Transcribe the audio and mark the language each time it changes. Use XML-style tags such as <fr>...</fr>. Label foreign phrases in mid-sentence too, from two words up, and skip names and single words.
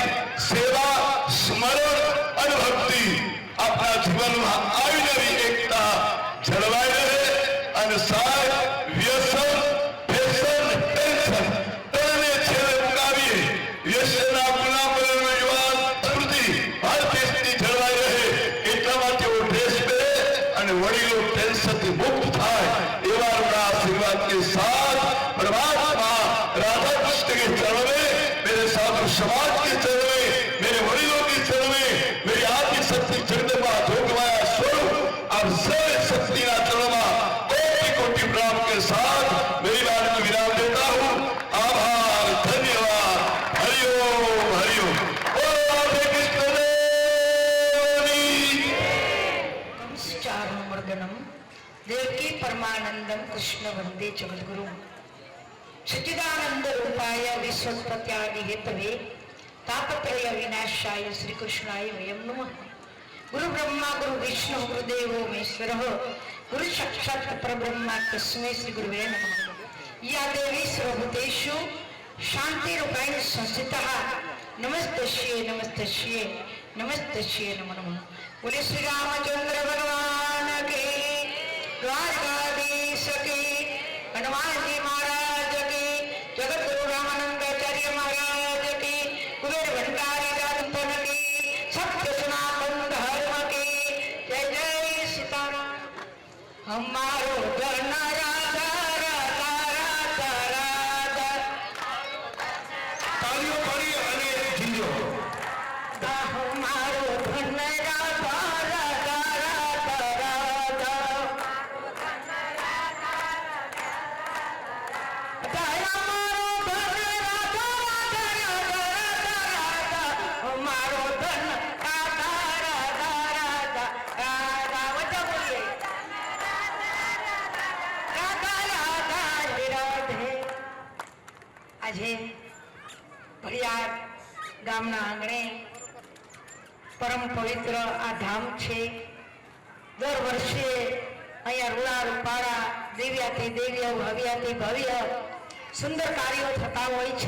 <gu>સેવા સ્મરણ અને ભક્તિ આપણા જીવનમાં આવી નવી એકતા જળવાઈ રહે અને સાહેબ વ્યસન ફેશન ટેન્શન તને છેલ્લે મુકાવીએ વ્યસનના ગુલામ બનેલો યુવાન સ્મૃતિ ભારત દેશની જળવાઈ રહે એટલા માટે તેઓ ડ્રેસ પહેરે અને વડીલો ટેન્શનથી મુક્ત થાય એવા આપણા આશીર્વાદ</gu> <hi>के साथ परमात्मा राधा कृष्ण के चरण में मेरे साधु समाज के चरण में मेरे वड़िलों के चरण में मेरी आदि शक्ति जगदम्बा जोगमाया स्वरूप अब</hi> <gu>સર્વ શક્તિ ના ચરણમાં</gu> <hi>कोटि कोटि प्रणाम के साथ मेरी बात को विराम देता हूँ आभार धन्यवाद हरिओम हरिओम ओ राधे कृष्ण देवनी</hi> <sa>चारुमर्दनम देवकी परमानंदम कृष्ण वंदे जगद्गुरु सच्चिदानंद रूपाय विश्वोत्पत्त्यादि हेतवे तापत्रय विनाशाय श्री कृष्णाय वयं नमः। गुरु ब्रह्मा गुरु विष्णु गुरुदेवो महेश्वरः गुरु साक्षात् परब्रह्म तस्मै श्री गुरुवे नमः। या देवी सर्वभूतेषु शान्तिरूपेण संस्थितः नमस्तस्यै नमस्तस्यै नमस्तस्यै नमो नमः।</sa> <hi>बोले श्री रामचंद्र भगवान के द्वारकाधीश के हनुमान जी महाराज के जगत गुरु रामानंदाचार्य महाराज के कुबेर भंडारी दादन के सत्य सनातन धर्म के जय जय सीताराम। हमारो धन राधा राधा राधा राधा</hi> <gu>તાળીઓ પાડી અને ઝીંજો</gu> <hi>हमारो धन राधा राधा राधा राधा हमारो धन राधा राधा राधा राधा वजह बोलिए राधा राधा राधे</hi> <gu>આજે ભરિયાર પરમ પવિત્ર આ ધામ છે. દર વર્ષે અહીંયા રૂડા રૂપાળા દિવ્યાથી દિવ્ય ભવ્યાથી ભવ્ય સુંદર કાર્યો થતા હોય છે.</gu>